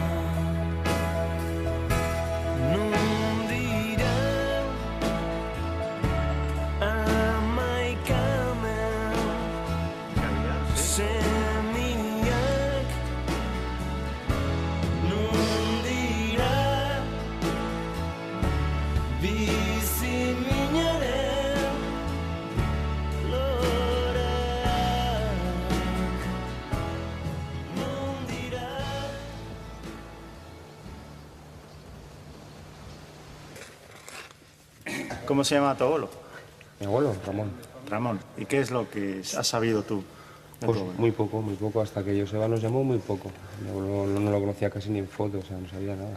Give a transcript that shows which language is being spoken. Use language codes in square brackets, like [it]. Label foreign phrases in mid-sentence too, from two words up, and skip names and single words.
[eu] Nun dira amaikamen semiak, nun dira bizi minaren lorak. Nun dira. [es] ¿Cómo se llama tu abuelo? Mi abuelo, Ramón. Ramón. ¿Y qué es lo que has sabido tú de Pues tu abuelo? muy poco, hasta que Joseba nos llamó, muy poco. Mi abuelo no lo conocía casi ni en fotos, o sea, no sabía nada.